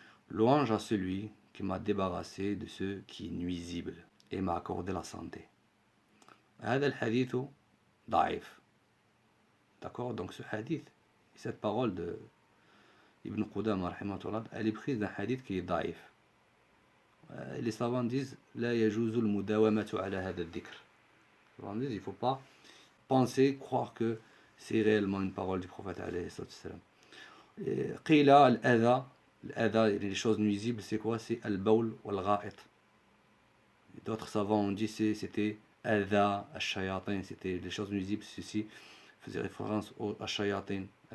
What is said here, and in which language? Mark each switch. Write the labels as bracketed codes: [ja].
[fr] Louange à celui qui m'a débarrassé de ce qui est nuisible et m'a accordé la santé. [ar] هذا الحديث ضعيف. [fr] D'accord? Donc ce hadith, cette parole de Ibn Qudama, rahimahullah, elle est prise d'un hadith qui est daif. Les savants disent [ar] لا يجوز المداومة على هذا الذكر. [fr] Les savants disent il ne faut pas penser, croire que c'est réellement une parole du prophète alayhi salam. [ar] قيل الأذى, [fr] les choses nuisibles, c'est quoi? C'est al-bawl wal-gha'it. D'autres savants ont dit c'était adha, al-shayatin, c'était les choses nuisibles, ceci faisait référence à shayatin.